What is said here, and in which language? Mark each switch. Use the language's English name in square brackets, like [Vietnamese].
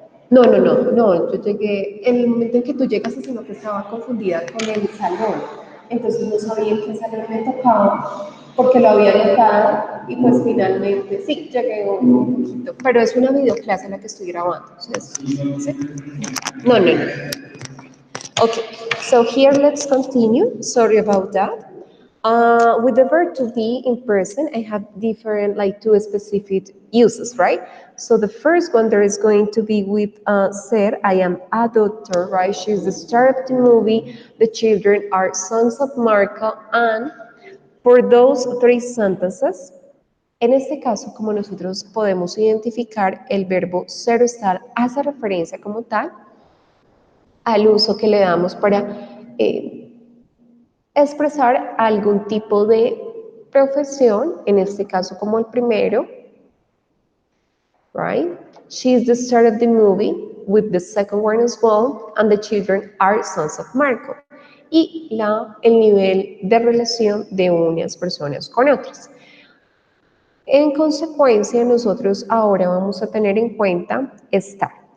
[Spanish] No, yo llegué, en el momento en que tú llegas, sino que estaba confundida con el salón, entonces no sabía en qué salón me tocaba, porque lo había anotado, y pues finalmente, sí, llegué un poquito, pero es una videoclase la que estoy grabando, o sea, ¿sí? No. [English] Okay, so here let's continue. Sorry about that. With the verb to be in person, I have different, like two specific uses, right? So the first one, there is going to be with ser, I am a doctor, right? She's the star of the movie. The children are sons of Marco. And for those three sentences, [Spanish] en este caso, como nosotros podemos identificar, el verbo ser o estar hace referencia como tal al uso que le damos para expresar algún tipo de profesión, en este caso como el primero, right? [English] She's the star of the movie, with the second one as well, and the children are sons of Marco. [Spanish] Y el nivel de relación de unas personas con otras. En consecuencia, nosotros ahora vamos a tener en cuenta estar.